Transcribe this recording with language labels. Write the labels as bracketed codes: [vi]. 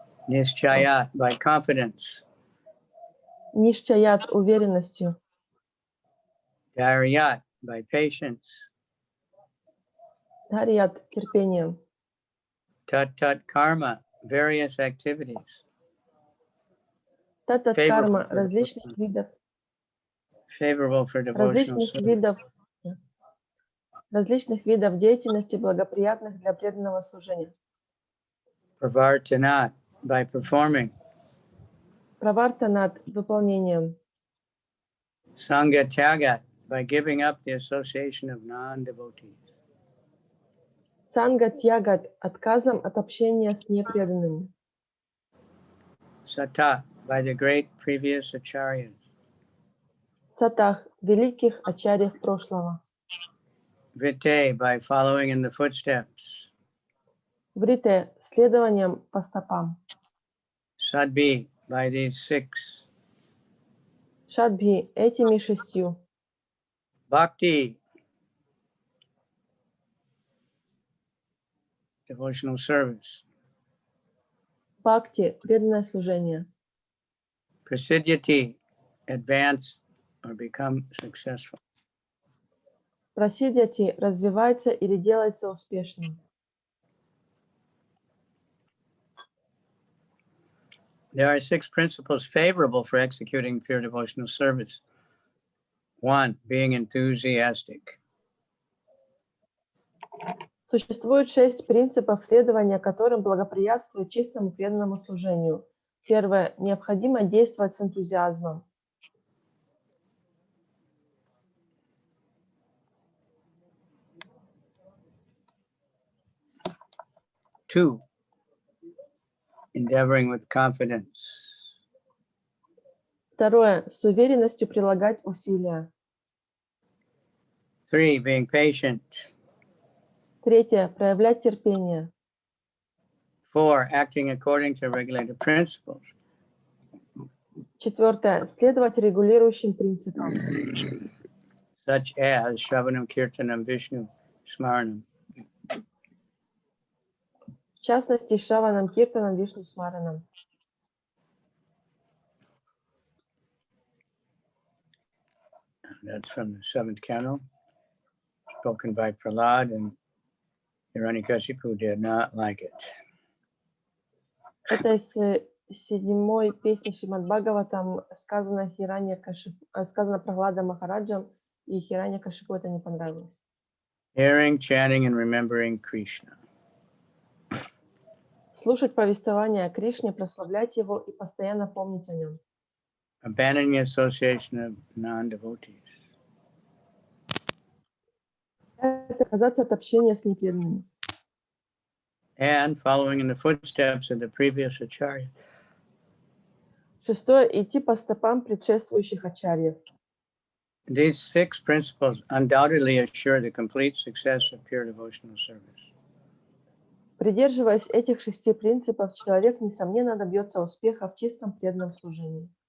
[en] Nischayat, by confidence. [ru] Нишчаят, уверенностью. [en] Dharyat, by patience. [ru] Дхарьят, терпением. [en] Tat karma, various activities. [ru] Татат карма, различных видов. [en] Favorable for devotional service. [ru] Различных видов деятельности, благоприятных для преданного служения. [en] Pravartanat, by performing. [ru] Правартанат, выполнением. [en] Sangha tyagat, by giving up the association of non-devotees. [ru] Санга тьягат, отказом от общения с непреданными. [en] Sata, by the great previous acharyas. [ru] Сатах, великих ачарьев прошлого. [en] Vrite, by following in the footsteps. [ru] Врите, следованием по стопам. [en] Sadbi, by these 6. [ru] Шадбхи, этими 6. [en] Bhakti, devotional service. [ru] Бхакти, преданное служение. [en] Prasidyati, advance or become successful. [ru] Прасидьяти, развивается или делается успешным. [en] There are 6 principles favorable for executing pure devotional service. 1. Being enthusiastic. [ru] Существует 6 принципов, следования которым благоприятствует чистому преданному служению. Первое. Необходимо действовать с энтузиазмом. [en] 2. Endeavoring with confidence. [ru] Второе. С уверенностью прилагать усилия. [en] 3. Being patient. [ru] Третье. Проявлять терпение. [en] 4. Acting according to regulated principles. [ru] Четвертое. Следовать регулирующим принципам. [en] Such as Shravanam, Kirtanam, Vishnu, Smaranam. [ru] В частности, Шраванам, Киртанам, Вишну Смаранам. [en] That's from the 7th canto, spoken by Prahlad, and Hiranyakashipu did not like it. [ru] Это из 7-й песни Шримад Бхагаватам сказано сказано Прахлада Махараджам, и Хираньякашипу это не понравилось. [en] Hearing, chanting, and remembering Krishna. [ru] Слушать повествование о Кришне, прославлять его и постоянно помнить о нем. [en] Abandoning association of non-devotees. [ru] Это отказаться от общения с непреданными. [en] And following in the footsteps of the previous acharya. [ru] Шестое. Идти по стопам предшествующих ачарьев. [en] These 6 principles undoubtedly assure the complete success of pure devotional service. [ru] Придерживаясь этих 6 принципов, человек, несомненно, добьется успеха в чистом преданном служении.